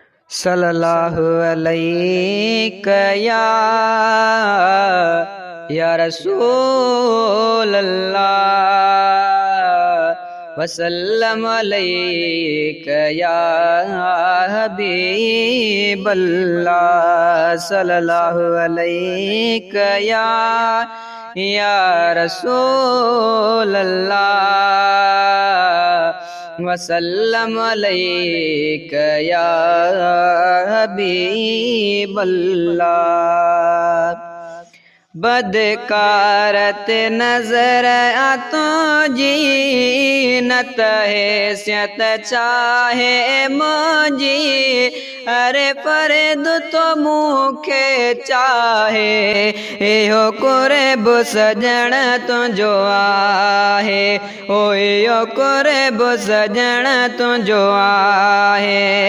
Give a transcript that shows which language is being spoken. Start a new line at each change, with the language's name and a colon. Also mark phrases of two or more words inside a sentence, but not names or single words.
Arabic: صلى الله عليك يا، يا رسول الله، وسلم عليك يا حبيب الله. صلى الله عليك يا، يا رسول الله، وسلم عليك يا حبيب الله.
Sindhi: बदकारत नज़र आ तुंहिंजी, न त हैसियत चाहे मुंहिंजी, अरे फर्द तो मूंखे चाहे, इहो कुर्ब सजण तुंहिंजो आहे, ओ इहो कुर्ब सजण तुंहिंजो आहे।